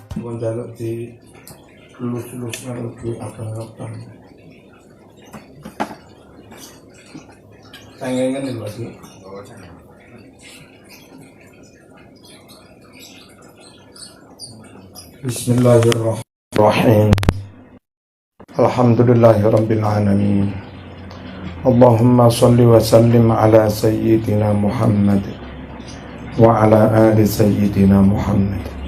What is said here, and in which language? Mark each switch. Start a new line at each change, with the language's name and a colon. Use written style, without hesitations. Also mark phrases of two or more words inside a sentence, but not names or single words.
Javanese: njaluk di lulus karo di abang-abang. Cengengen lho iki.
Arabic: Bismillahirrahmanirrahim. الحمد لله رب العالمين. اللهم صل وسلم على سيدنا محمد وعلى آل سيدنا محمد.